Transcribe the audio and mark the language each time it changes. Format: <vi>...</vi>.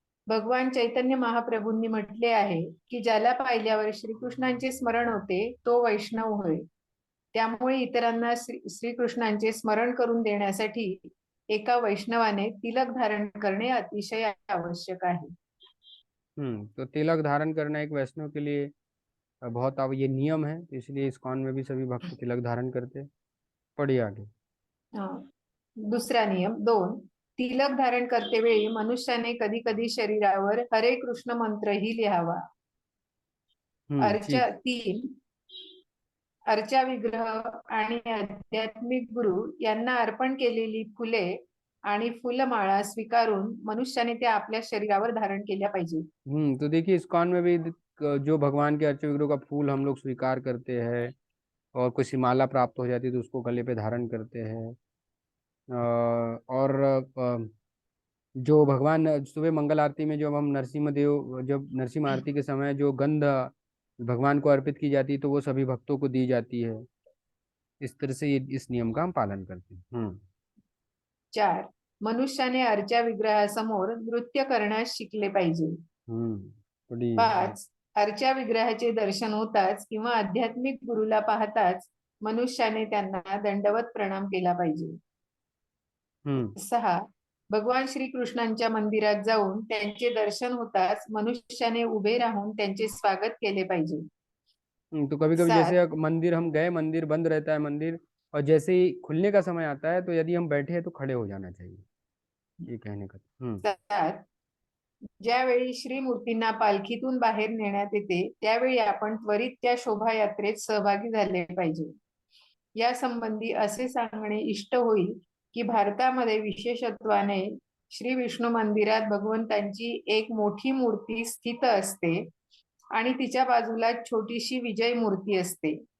<mr>भगवान चैतन्य महाप्रभूंनी म्हटले आहे की ज्याला पाहिल्यावर श्रीकृष्णांचे स्मरण होते तो वैष्णव होय। त्यामुळे इतरांना श्रीकृष्णांचे स्मरण करून देण्यासाठी एका वैष्णवाने तिलक धारण करणे अतिशय आवश्यक आहे।</mr> <hi>तो तिलक धारण करना एक वैष्णव के लिए बहुत अब ये नियम है, तो इसलिए इस्कॉन में भी सभी भक्त तिलक धारण करते हैं। पढ़िए आगे।</hi> <mr>दुसरा नियम 2. तिलक धारण करते वेळी मनुष्याने कधी कधी शरीरावर हरे कृष्ण मंत्रही लिहावा। अर्चा 3. अर्चा विग्रह आणि आध्यात्मिक गुरु यांना अर्पण केलेली फुले आणि फुलमाळा स्वीकारून मनुष्याने त्या आपल्या शरीरावर धारण केल्या पाहिजे।</mr> <hi>तो देखिए इस्कॉन में भी जो भगवान के अर्च विग्रह का फूल हम लोग स्वीकार करते हैं और कुछ माला प्राप्त हो जाती है तो उसको गले पे धारण करते हैं। और जो भगवान सुबह मंगल आरती में जब हम नरसिम्हा आरती के समय जो गंध भगवान को अर्पित की जाती है तो वो सभी भक्तों को दी जाती है। इस तरह से इस नियम का हम पालन करते हैं।</hi> <mr>4. मनुष्याने अर्चा विग्रहासमोर नृत्य करण्यास शिकले पाहिजे। 5. अर्चा विग्रहाचे दर्शन होताच किंवा आध्यात्मिक गुरुला पाहताच मनुष्याने त्यांना दंडवत प्रणाम केला पाहिजे. 6. भगवान श्रीकृष्णांच्या मंदिरात जाऊन त्यांचे दर्शन होताच मनुष्याने उभे राहून त्यांचे स्वागत केले पाहिजे.</mr> <hi>तो कभी कभी 7. जैसे मंदिर हम गए, मंदिर बंद रहता है मंदिर, और जैसे ही खुलने का समय आता है तो यदि हम बैठे हैं तो खड़े हो जाना चाहिए, ये कहने का। 7.</hi> <mr>ज्यावेळी श्रीमूर्तींना पालखीतून बाहेर नेण्यात येते त्यावेळी आपण त्वरित त्या शोभायात्रेत सहभागी झाले पाहिजे. या संबंधी असे सांगणे इष्ट होईल की भारतामध्ये विशेषत्वाने श्री विष्णू मंदिरात भगवंतांची एक मोठी मूर्ती स्थित असते आणि तिच्या बाजूला छोटीशी विजय मूर्ती असते.</mr>